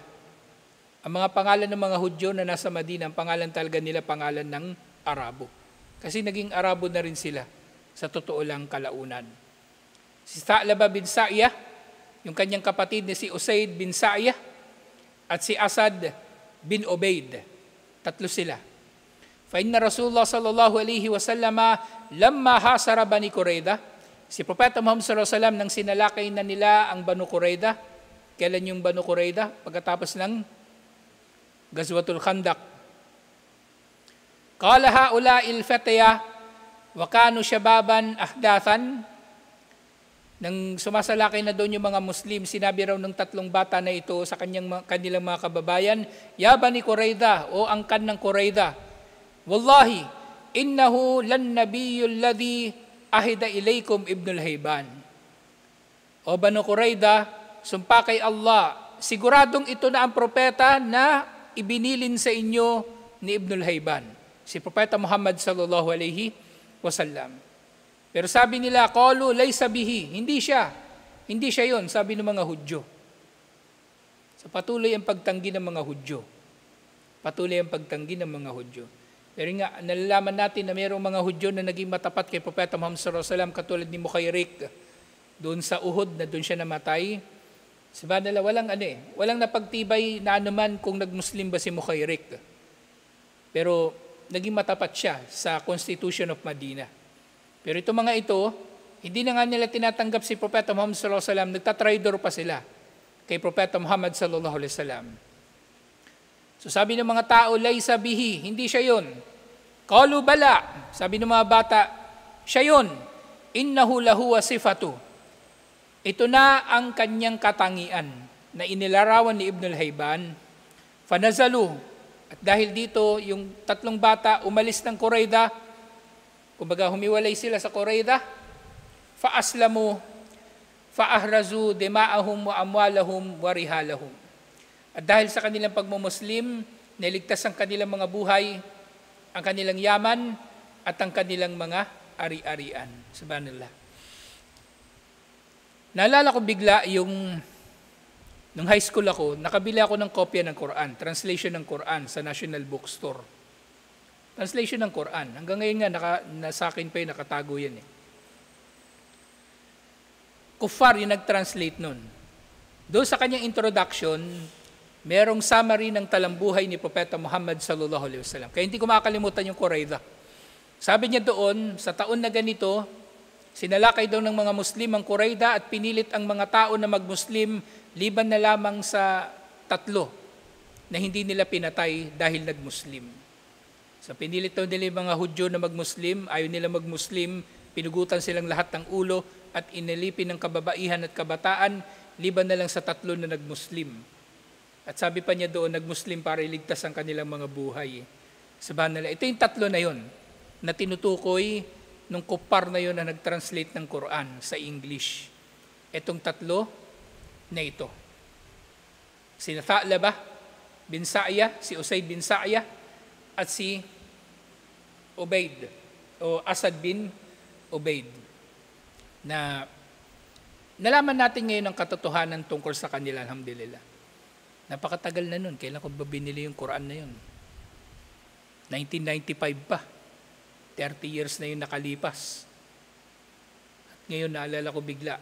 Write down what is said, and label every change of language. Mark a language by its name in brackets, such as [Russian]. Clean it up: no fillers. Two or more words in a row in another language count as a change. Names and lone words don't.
[Filipino] Ang mga pangalan ng mga Hudyo na nasa Madina, ang pangalan talaga nila pangalan ng Arabo. Kasi naging Arabo na rin sila sa totoo lang kalaunan. Si Tha'laba bin Sa'yah, yung kanyang kapatid ni si Usaid bin Sa'yah, at si Asad bin Ubaid. Tatlo sila. [Arabic] فإن رسول الله صلى الله عليه وسلم لما حاصر بني قريظة, [Filipino] si Propeta Muhammad [Arabic] صلى الله عليه وسلم [Filipino] nang sinalakay na nila ang Banu Qurayda. Kailan yung Banu Qurayda? Pagkatapos ng Ghazwatul Khandaq. [Arabic] قال هؤلاء الفتية وكانوا شبابا أحداثا. [Filipino] Nang sumasalakay na doon yung mga Muslim, sinabi raw ng tatlong bata na ito sa kanilang mga kababayan, [Arabic] يا بني قريظة, [Filipino] o angkan ng Qurayda, [Arabic] والله إنه لنبي الذي عهد إليكم ابن الهيبان. [Filipino] O Bani Qurayda, sumpa kay Allah, siguradong ito na ang propeta na ibinilin sa inyo ni Ibnul Hayban, si Propeta Muhammad [Arabic] صلى الله عليه وسلم. [Filipino] Pero sabi nila, [Arabic] قالوا ليس به, [Filipino] hindi siya yun, sabi ng mga Hudyo. So patuloy ang pagtanggi ng mga Hudyo. Pero nga, nalalaman natin na mayroong mga Hudyo na naging matapat kay Propeta Muhammad [Arabic] صلى الله عليه وسلم, [Filipino] katulad ni Mukhayrik, doon sa Uhud na doon siya namatay. Sabi nila, walang napagtibay na anuman kung nag-Muslim ba si Mukhayrik. Pero naging matapat siya sa Constitution of Medina. Pero itong mga ito, hindi na nga nila tinatanggap si Propeta Muhammad [Arabic] صلى الله عليه وسلم, [Filipino] nagtatraidor pa sila kay Propeta Muhammad [Arabic] صلى الله عليه وسلم. [Filipino] So sabi ng mga tao, [Arabic] ليس به, [Filipino] hindi siya yun. [Arabic] قالوا بلى, [Filipino] sabi ng mga bata, siya yun. [Arabic] إنه له صفة. [Filipino] Ito na ang kanyang katangian na inilarawan ni Ibnul Hayban. Fanazalu, at dahil dito, yung tatlong bata umalis ng Qurayda, kumbaga humiwalay sila sa Qurayda, [Arabic] فأسلموا فأحرزوا دماءهم وأموالهم ورحالهم. [Filipino] At dahil sa kanilang pagmumuslim, niligtas ang kanilang mga buhay, ang kanilang yaman, at ang kanilang mga ari-arian. Subhanallah. Naalala ko bigla nung [English] high school [Filipino] ako, nakabili ako ng kopya ng Quran, translation ng Quran sa National Bookstore. Translation ng Quran. Hanggang ngayon nga, sa akin pa yung nakatago yan. Kuffar yung nag-translate nun. Doon sa kanyang introduction, merong summary ng talambuhay ni Propeta Muhammad [Arabic] صلى الله عليه وسلم. [Filipino] Kaya hindi ko makakalimutan yung Qurayda. Sabi niya doon, sa taon na ganito, Sinalakay daw ng mga Muslim ang Qurayda at pinilit ang mga tao na mag-Muslim liban na lamang sa 3 na hindi nila pinatay dahil nag-Muslim. So pinilit daw nila yung mga Hudyo na mag-Muslim, ayaw nila mag-Muslim, pinugutan silang lahat ng ulo at inilipin ng kababaihan at kabataan liban na lang sa 3 na nag-Muslim. At sabi pa niya doon, nag-Muslim para iligtas ang kanilang mga buhay. Sabahan nila, ito yung 3 na yon na tinutukoy nung kupar na yon na nag-translate ng Quran sa English. Itong 3 na ito. Si Tha'labah bin Sa'ya, si Usayd bin Sa'ya, at si Ubayd o Asad bin Ubayd. Na nalaman natin ngayon ang katotohanan tungkol sa kanila, alhamdulillah. Napakatagal na nun. Kailan ko ba binili yung Quran na yun? 1995 pa. 30 years na yung nakalipas. At ngayon naalala ko bigla.